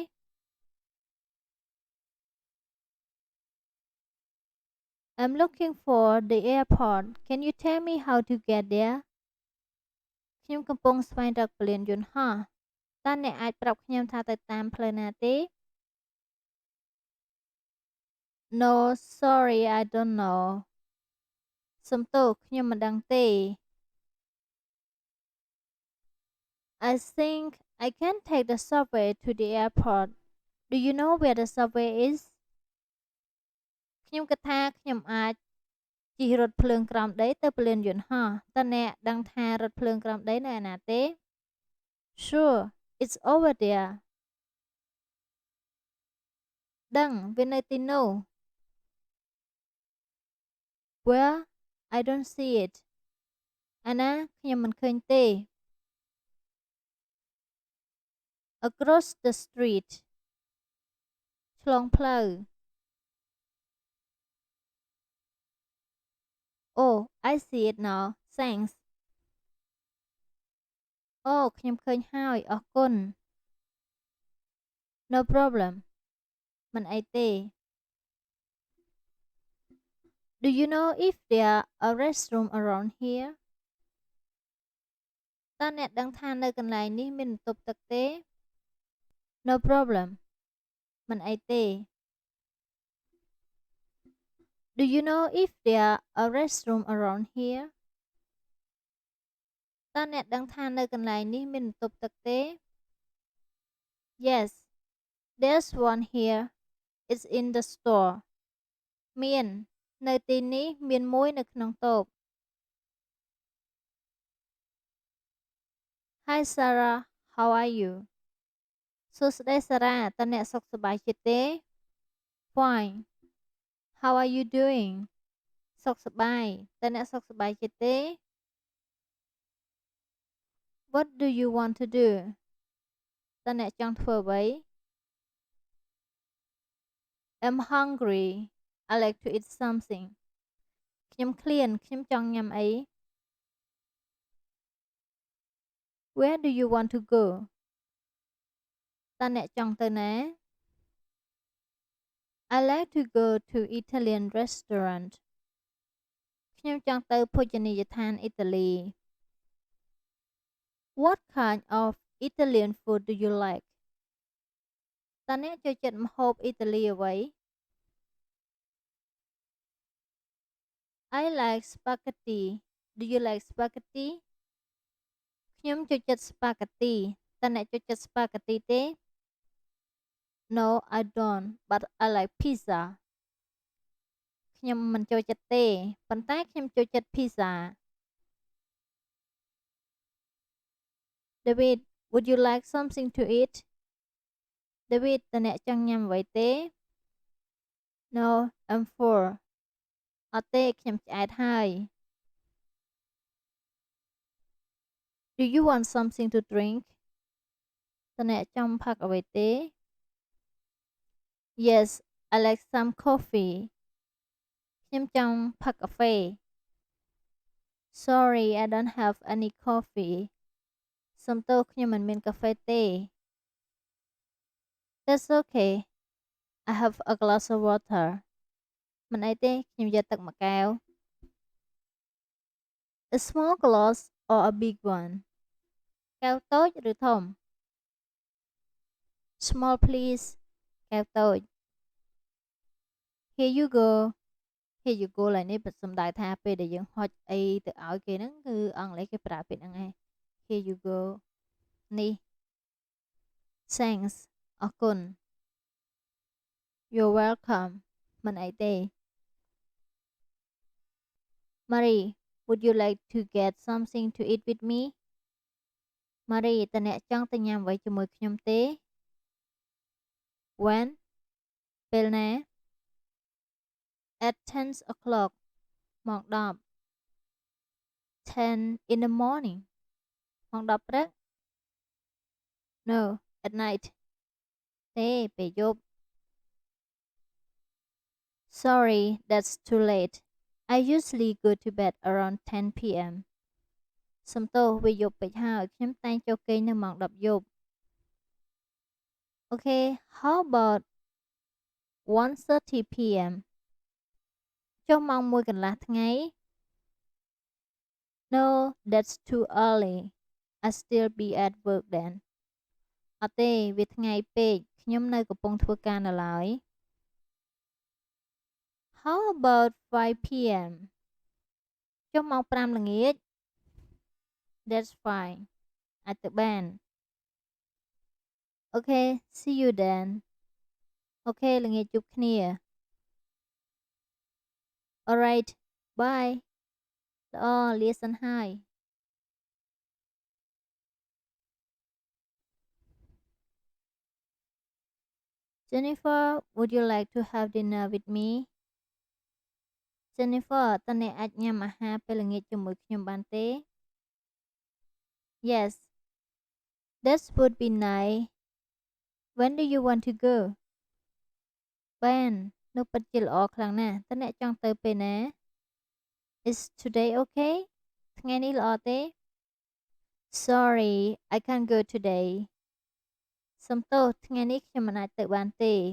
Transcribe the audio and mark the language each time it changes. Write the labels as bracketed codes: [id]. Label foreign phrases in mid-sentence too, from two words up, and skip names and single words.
[en] I'm looking for the airport can you tell me how to get there [km] ខ្ញុំកំពុងស្វែងរកពលានយន្តហោះតើអ្នកអាចប្រាប់ខ្ញុំថាទៅតាមផ្លូវណាទេ [en] No sorry I don't know [km] សុំទោសខ្ញុំមិនដឹងទេ [en] I think I can take the subway to the airport Do you know where the subway is [km] ខ្ញុំគិតថាខ្ញុំអាចជិះរថភ្លើងក្រោមដីទៅពលានយន្តហោះតើអ្នកដឹងថារថភ្លើងក្រោមដីនៅឯណាទេ [en] Sure it's over there [km] ដឹងវានៅទីនោះ [en] Where I don't see it [km] អាណាខ្ញុំមិនឃើញទេ [en] Across the street [km] ឆ្លងផ្លូវ [en] Oh I see it now thanks [km] អូខ្ញុំឃើញហើយអរគុណ [en] No problem [km] មិនអីទេ [en] Do you know if there are restroom around here [km] តើអ្នកដឹងថានៅកន្លែងនេះមានបន្ទប់ទឹកទេ [en] No problem [km] មិនអីទេ [en] Do you know if there are restroom around here [km] តើអ្នកដឹងថានៅកន្លែងនេះមានបន្ទប់ទឹកទេ [en] Yes there's one here it's in the store [km] មាននៅទីនេះមានមួយនៅក្នុងតូប [en] Hi Sarah how are you [km] សួស្តីសារ៉ាតើអ្នកសុខសប្បាយចិត្តទេ [en] Fine How are you doing [km] សុខសប្បាយតើអ្នកសុខសប្បាយចិត្តទេ [en] What do you want to do [km] តើអ្នកចង់ធ្វើអ្វី [en] I'm hungry I like to eat something [km] ខ្ញុំឃ្លានខ្ញុំចង់ញ៉ាំអី [en] Where do you want to go [km] តើអ្នកចង់ទៅណា [en] I like to go to Italian restaurant [km] ខ្ញុំចង់ទៅភោជនីយដ្ឋានអ៊ីតាលី [en] What kind of Italian food do you like [km] តើអ្នកចូលចិត្តម្ហូបអ៊ីតាលីអ្វី [en] I like spaghetti Do you like spaghetti [km] ខ្ញុំចូលចិត្ត spaghetti តើអ្នកចូលចិត្ត spaghetti ទេ [en] No I don't but I like pizza [km] ខ្ញុំមិនចូលចិត្តទេប៉ុន្តែខ្ញុំចូលចិត្ត pizza [en] David would you like something to eat [km] David តើអ្នកចង់ញ៉ាំអ្វីទេ [en] No I'm full [km] អត់ទេខ្ញុំឆ្អែតហើយ [en] Do you want something to drink [km] តើអ្នកចង់ផឹកអ្វីទេ [en] Yes I like some coffee [km] ខ្ញុំចង់ផឹកកាហ្វេ [en] Sorry I don't have any coffee [km] សុំទោសខ្ញុំមិនមានកាហ្វេទេ [en] That's okay I have a glass of water [km] មិនអីទេខ្ញុំយកទឹកមួយកែវ [en] A small glass or a big one [km] កែវតូចឬធំ [en] Small please [km] កែវតូច [en] Here you go Here you go [km] ឡើយនេះសំដៅថាពេលដែលយើងហុចអីទៅឲ្យគេហ្នឹងគឺអង់គ្លេសគេប្រើពាក្យហ្នឹងឯង [en] Here you go [km] នេះ Thanks អរគុណ [en] You're welcome [km] មិនអីទេ [en] Marie would you like to get something to eat with me [km] Marie តើអ្នកចង់ទៅញ៉ាំអ្វីជាមួយខ្ញុំទេ [en] When [km] ពេលណា [en] At 10 o'clock ម៉ោង10 10 in the morning [km] ម៉ោង10ព្រឹក [en] No at night [km] ទេពេលយប់ [en] Sorry that's too late I usually go to bed around 10 p.m. [km] សំទោសវាយប់ពេកហើយខ្ញុំតែងចូលគេងនៅម៉ោង10យប់ [en] Okay how about 1:30 p.m. [km] ចុះម៉ោង1កន្លះថ្ងៃ [en] No that's too early I still be at work then [km] អត់ទេវាថ្ងៃពេកខ្ញុំនៅកំពុងធ្វើការនៅឡើយ [en] How about 5 p.m. [km] ចុះម៉ោង5ល្ងាច [en] That's fine [km] អាចទៅបាន [en] Okay see you then [km] អូខេល្ងាចជួបគ្នា [en] Alright bye [km] ល្អលាសិនហើយ [en] Jennifer would you like to have dinner with me [km] Jennifer តើអ្នកអាចញ៉ាំអាហារពេលល្ងាចជាមួយខ្ញុំបានទេ [en] Yes that would be nice When do you want to go [km] បាននោះពិតជាល្អខ្លាំងណាស់តើអ្នកចង់ទៅពេលណា [en] Is today okay [km] ថ្ងៃនេះល្អទេ [en] Sorry I can't go today [km] សុំទោសថ្ងៃនេះខ្ញុំមិនអាចទៅបានទេ